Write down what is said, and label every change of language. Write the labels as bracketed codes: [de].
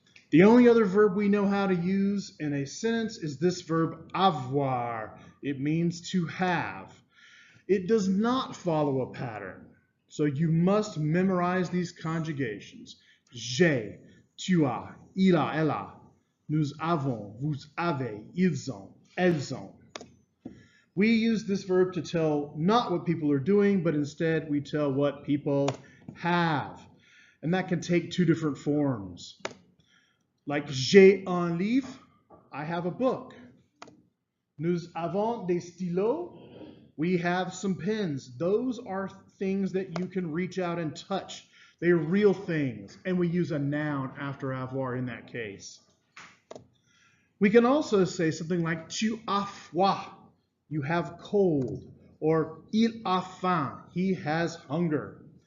[en] The only other verb we know how to use in a sentence is this verb avoir. It means to have. It does not follow a pattern, so you must memorize these conjugations. [fr] J'ai, tu as, il a, elle a. Nous avons, vous avez, ils ont, elles ont. [en] We use this verb to tell not what people are doing, but instead we tell what people have. And that can take 2 different forms. Like [fr] j'ai un livre, [en] I have a book. [fr] Nous avons des stylos, [en] we have some pens. Those are things that you can reach out and touch. They are real things, and we use a noun after avoir in that case. We can also say something like [fr] tu as froid, [en] you have cold, or [fr] il a faim, [en] he has hunger.